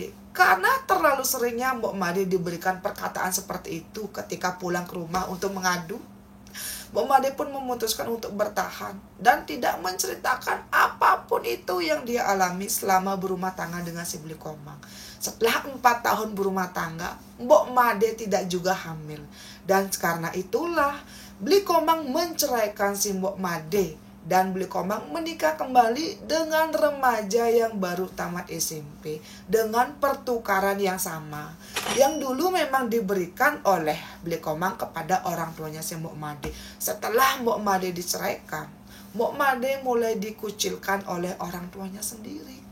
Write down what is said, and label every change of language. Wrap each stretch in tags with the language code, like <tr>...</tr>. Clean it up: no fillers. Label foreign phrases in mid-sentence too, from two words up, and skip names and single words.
<id>Karena terlalu seringnya Mbok Made diberikan perkataan seperti itu ketika pulang ke rumah untuk mengadu, Mbok Made pun memutuskan untuk bertahan dan tidak menceritakan apapun itu yang dia alami selama berumah tangga dengan si Bli Komang. Setelah 4 tahun berumah tangga, Mbok Made tidak juga hamil. Dan karena itulah Bli Komang menceraikan si Mbok Made. Dan Bli Komang menikah kembali dengan remaja yang baru tamat SMP. Dengan pertukaran yang sama, yang dulu memang diberikan oleh Bli Komang kepada orang tuanya si Mbok Made. Setelah Mbok Made diceraikan, Mbok Made mulai dikucilkan oleh orang tuanya sendiri.</id>